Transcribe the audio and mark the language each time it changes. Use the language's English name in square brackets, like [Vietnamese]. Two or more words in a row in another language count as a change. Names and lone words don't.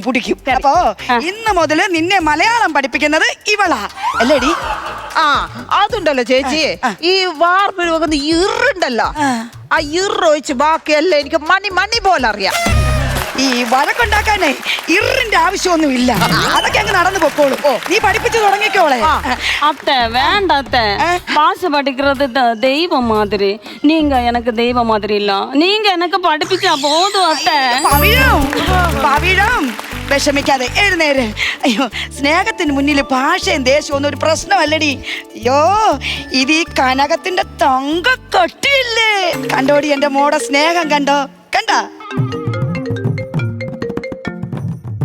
[Malayalam] അപ്പോ ഇന്ന് മുതല് നിന്നെ മലയാളം പഠിപ്പിക്കുന്നത് ഇവളാ അല്ലേടി? അതുണ്ടല്ലോ ചേച്ചി, ഈ വാർപ്പിൽ വെക്കുന്ന ഇറുണ്ടല്ലോ, ആ ഇറൊഴിച്ച് ബാക്കിയല്ല എനിക്ക് മണി പോലെ അറിയാം. ഈ വഴക്കുണ്ടാക്കാനേ ഇറിന്റെ ആവശ്യമൊന്നുമില്ല, അതൊക്കെ അങ്ങ് നടന്നു പൊക്കോളും. നീ പഠിപ്പിച്ചു തുടങ്ങിക്കോളെ. [Tamil] அத்தை வேണ്ട அத்தை, பாஷை படிக்கிறது தெய்வம் மாதிரி. நீங்க எனக்கு தெய்வம் மாதிரி இல்ல, நீங்க எனக்கு படிப்பிச்சா போதும் அத்தை. [Malayalam] പവിഴം വിഷമിക്കാതെ എഴുന്നേര്. അയ്യോ, സ്നേഹത്തിന് മുന്നിൽ ഭാഷയും ദേശവും ഒന്നും ഒരു പ്രശ്നമല്ലടി. അയ്യോ, ഇത് ഈ കനകത്തിന്റെ തങ്ക കട്ടിയില്ലേ? കണ്ടോടി എന്റെ മോടെ സ്നേഹം, കണ്ടോ?